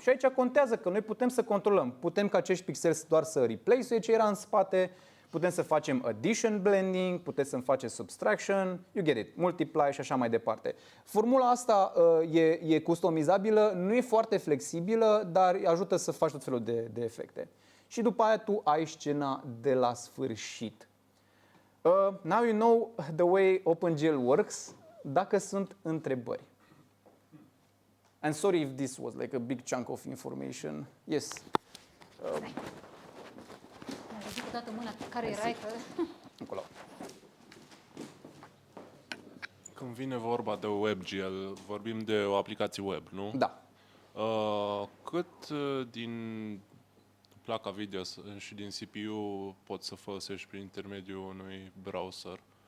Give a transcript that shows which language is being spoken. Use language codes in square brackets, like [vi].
[ro] Și aici contează că noi putem să controlăm. Putem ca acești pixeli doar să replace ce era în spate, putem să facem addition blending, puteți să facem subtraction, [en] you get it, [ro] multiply și așa mai departe. Formula asta e customizabilă, nu e foarte flexibilă, dar ajută să faci tot felul de efecte. Și după aia tu ai scena de la sfârșit. [en] Now you know the way OpenGL works. [ro] Dacă sunt întrebări. [en] And sorry if this was like a big chunk of information. Yes. [ro] Zic cu toată mâna care erai că... Acolo. Când vine vorba de WebGL, vorbim de o aplicație web, nu? Da. Cât din placa video și din CPU poți să folosești prin intermediul unui browser?